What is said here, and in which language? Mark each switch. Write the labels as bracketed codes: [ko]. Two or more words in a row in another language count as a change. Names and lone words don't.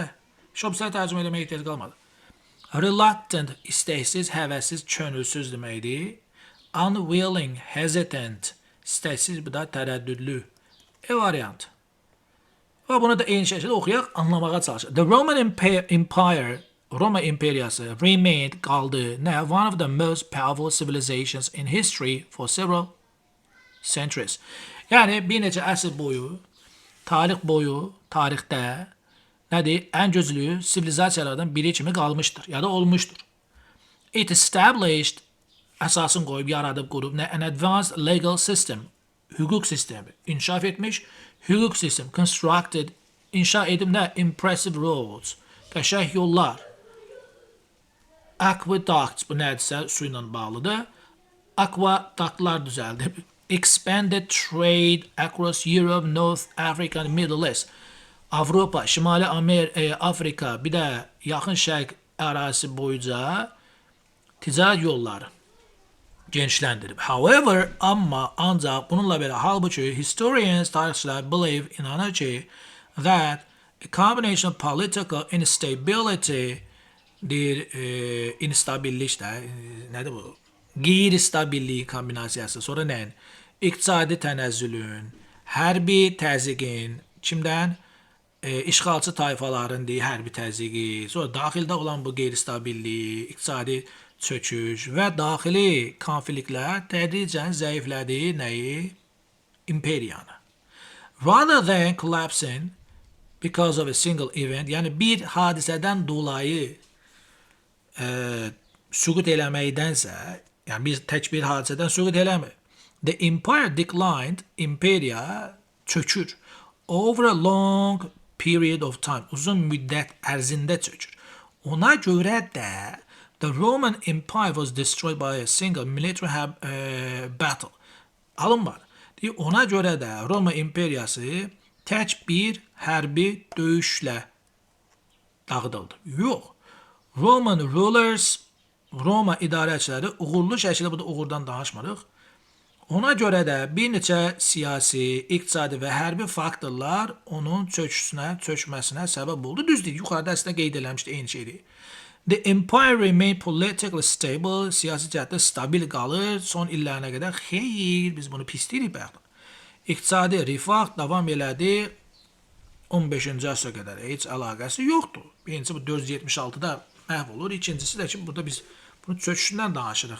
[az] Şobsları tərcümə eləməyə ehtiyac qalmadı. Reluctant, istəksiz, həvəssiz, könülsüz deməkdir. [en] Unwilling, hesitant, [az] istəksiz, bu da tərəddüdlü. E variant. Və bunu da eyni şəkildə oxuyaq, anlamağa çalışaq. [en] The Roman Empire, [az] Roma imperiyası remained, qaldı, nə? [en] One of the most powerful civilizations in history for several centuries. [az] Yəni, bir neçə əsr boyu, tarixdə nədir? Ən gözlü sivilizasiyalardan biri kimi qalmışdır, ya da olmuşdur. [en] It established, [az] əsasını qoyub, yaradıb, qurub, [en] an advanced legal system, [az] hüquq sistemi, inkişaf etmiş, hüquq sistemi, constructed, inşa edib, [en] impressive roads, [az] qəşəng yollar, aqueducts, bu nədirsə, su ilə bağlıdır, aqueductlar düzəldi, [en] expanded trade across Europe, North Africa, Middle East, [az] Avropa, Şimali Afrika, bir də yaxın şərq ərazisi boyunca ticarət yolları genişləndirib. However, ancaq bununla belə, halbuki historians, tarixçilər believe, inanır ki, [en] that a combination of political instability, [az] instabillik də, nədir bu? Qeyri-stabillik kombinasiyası, sonra nə? İqtisadi tənəzzülün, hərbi təzyiqin, kimdən? İşğalçı tayfaların hərbi təzyiqi, sonra daxildə olan bu qeyri-stabillik, iqtisadi çöküş və daxili konfliktlər tədricən zəiflədi nəyi? İmperiyanı. [en] Rather than collapsing because of a single event, [az] yəni bir hadisədən dolayı süqut eləməkdənsə, yəni biz tək bir hadisədən süqut eləmir. [en] The empire declined, [az] imperiya çökür. [en] Over a long period of time, [az] uzun müddət ərzində çökür. Ona görə də [en] the Roman Empire was destroyed by a single military battle. [az] Alın var. Ona görə də Roma imperiyası tək bir hərbi döyüşlə dağıdıldı. Yox. [en] Roman rulers, [az] Roma idarəçiləri uğurlu şəkildə, burada uğurdan danışmırıq. Ona görə də bir neçə siyasi, iqtisadi və hərbi faktorlar onun çökməsinə səbəb oldu. Düzdür, yuxarıda əslində qeyd eləmişdi, eyni şeydir. [en] The empire remained politically stable, [az] siyasi cəhətdə stabil qalır. Son illərinə qədər xeyr, biz bunu pis deyirik bəxtən. İqtisadi rifah davam elədi 15-ci əsrə qədər. Heç əlaqəsi yoxdur. Birincisi bu 476-da məhv olur. İkincisi də ki, burada biz bunu çöküşündən danışırıq.